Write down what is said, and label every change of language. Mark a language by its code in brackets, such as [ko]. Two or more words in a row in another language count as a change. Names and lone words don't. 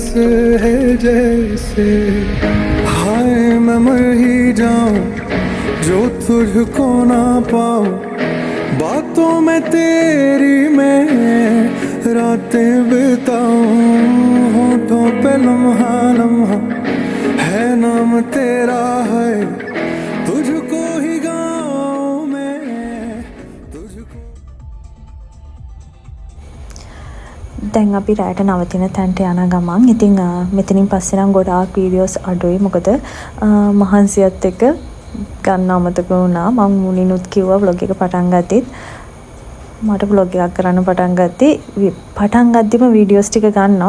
[hi] है जैसे हाय मैं मर ही जाऊं जो तुझको ना पाऊं बातों में तेरी मैं रातें बिताऊं होठों पे लम्हा लम्हा है नाम तेरा है तुझको ही गाऊं मैं तुझको [si] දැන් අපි රැට නවතින තැනට යන ගමන් ඉතින් මෙතනින් පස්සේ නම් ගොඩාක් වීඩියෝස් අඩුයි. මොකද මහන්සියත් එක්ක ගන්න අමතක වුණා. මම මුලිනුත් කිව්වා vlog එක පටන් ගත්තෙත් මට vlog එකක් කරන්න පටන් ගද්දිම වීඩියෝස් ටික ගන්නවා.